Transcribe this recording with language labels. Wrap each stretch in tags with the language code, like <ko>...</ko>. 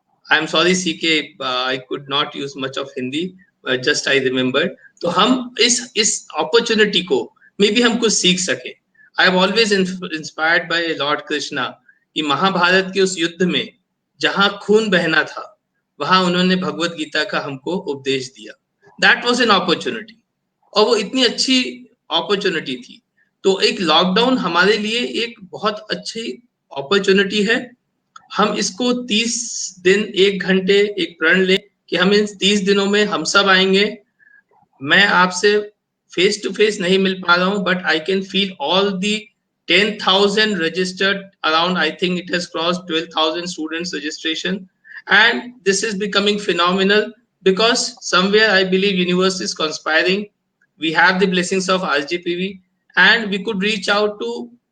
<en>I'm sorry CK, I could not use much of Hindi, just I remembered.</en> <hi>तो हम इस opportunity को maybe हम कुछ सीख सके.</hi> <en>I have always inspired by Lord Krishna</en> <hi>कि महाभारत के उस युद्ध में जहां खून बहना था, वहां उन्होंने भगवत गीता का हमको उपदेश दिया.</hi> <en>That was an opportunity.</en> <hi>और वो इतनी अच्छी अपॉर्चुनिटी थी. तो एक लॉकडाउन हमारे लिए एक बहुत अच्छी अपॉर्चुनिटी है. हम इसको 30 दिन 1 घंटे एक प्रण लें कि हम इन 30 दिनों में हम सब आएंगे. मैं आपसे फेस टू फेस नहीं मिल पा रहा हूं,</hi> <en>But I can feel all the 10,000 registered, around I think it has crossed 12,000 students registration, and this is becoming phenomenal because somewhere I believe universe is conspiring. We have the blessings of RGPV, and we could reach out to</en>